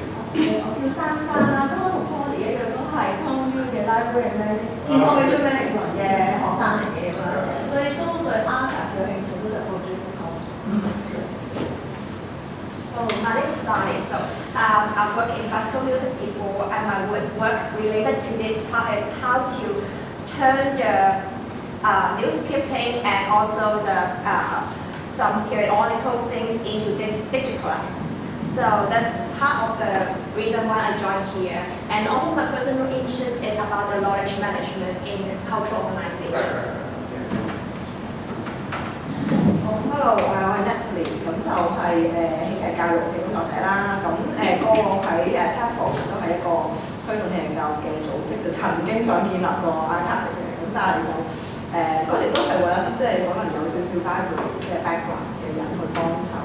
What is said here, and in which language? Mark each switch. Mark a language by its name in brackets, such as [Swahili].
[Cantonese] 我叫珊珊啦，咁我同 Polly 一樣都係 Conview 嘅 library 咧，information management 嘅學生嚟嘅咁樣，所以都對 archive 有興趣，都係好中意講。 [English] So my name is Sally. So I've worked in classical music before, and my work related to this part is how to turn the newsclipping and also the some periodical things into digitalized. So that's part of the reason why I joined here. And also my personal interest is about the knowledge management in cultural organization. [Cantonese] Hello， 我係 Natalie， 咁就係戲劇教育嘅工作者啦。咁過往喺TAFL 都係一個推動戲劇教育嘅組織，就曾經想建立個 archive 嘅，咁但係就嗰時都係為咗即係可能有少少 library 嘅 background 嘅人去幫手。